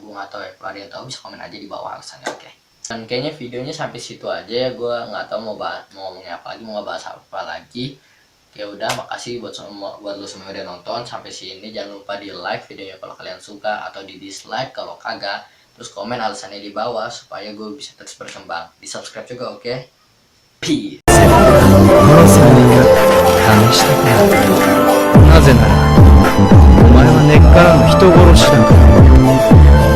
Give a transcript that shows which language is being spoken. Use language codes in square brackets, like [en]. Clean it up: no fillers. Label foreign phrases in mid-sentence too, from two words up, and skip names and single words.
[id] Gue nggak tahu ya, kalau ada yang tahu bisa komen aja di bawah alasannya. Dan kayaknya videonya sampai situ aja ya, gue nggak tahu mau ngomongnya apa lagi, mau ngebahas apa lagi. Ya udah, makasih buat lo semua udah nonton sampai sini. Jangan lupa di like videonya kalau kalian suka, atau di dislike kalau kagak. Terus komen alasannya di bawah supaya gue bisa terus berkembang. Di subscribe juga, oke? Peace. [ja] 試したくなったなぜならお前は根っからの人殺しだから